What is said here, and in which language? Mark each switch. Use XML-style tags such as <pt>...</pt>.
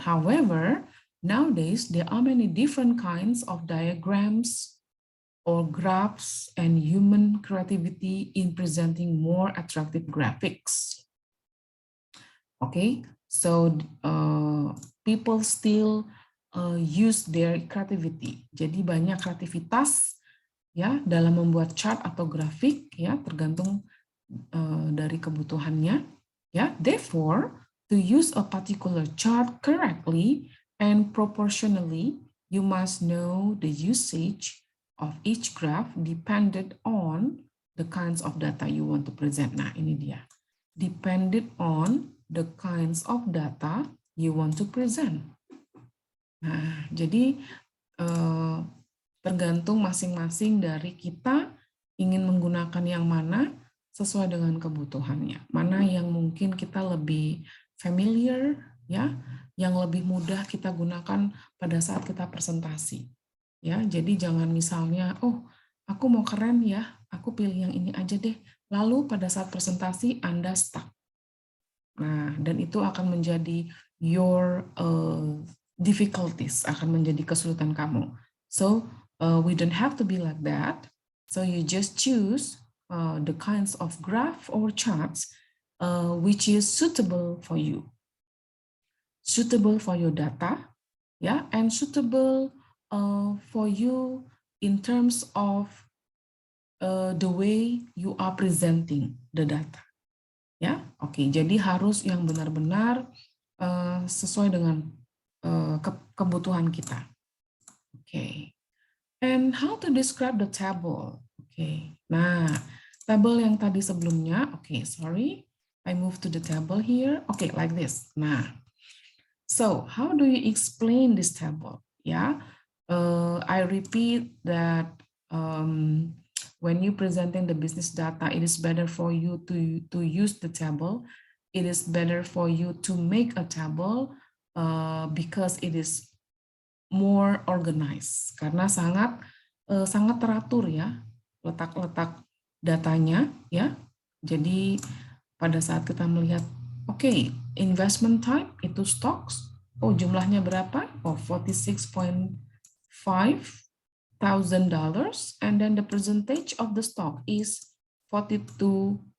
<en>However, nowadays there are many different kinds of diagrams or graphs and human creativity in presenting more attractive graphics. Okay, so people still use their creativity.</en> <id>Jadi banyak kreativitas ya dalam membuat chart atau grafik ya tergantung dari kebutuhannya ya.</id> <en>Therefore, to use a particular chart correctly and proportionally, you must know the usage of each graph depended on the kinds of data you want to present.</en> <id>Nah, ini dia.</id> <en>Depended on the kinds of data you want to present.</en> <id>Nah, jadi tergantung masing-masing dari kita ingin menggunakan yang mana sesuai dengan kebutuhannya. Mana yang mungkin kita lebih familiar, ya, yang lebih mudah kita gunakan pada saat kita presentasi. Ya, jadi jangan misalnya, oh, aku mau keren ya, aku pilih yang ini aja deh. Lalu pada saat presentasi Anda stuck. Nah, dan itu akan menjadi</id> <en>your difficulties,</en> <id>akan menjadi kesulitan kamu.</id> <en>So, we don't have to be like that. So, you just choose the kinds of graph or charts which is suitable for you. Suitable for your data, yeah, and suitable for you in terms of the way you are presenting the data.</en> <id>Ya, oke. Jadi harus yang benar-benar sesuai dengan kebutuhan kita. Oke.</id> <en>And how to describe the table?</en> <id>Oke. Nah, tabel yang tadi sebelumnya.</id> <en>Oke, sorry. I move to the table here. Oke, like this. Nah, so how do you explain this table? Ya, I repeat that when you presenting the business data, it is better for you to use the table. It is better for you to make a table because it is more organized.</en> <id>Karena sangat teratur ya, letak-letak datanya ya. Jadi pada saat kita melihat, oke, investment type itu stocks. Oh, jumlahnya berapa?</id> <en>Oh, $46.5 $1,000, and then the percentage of the stock is $42.27.</en>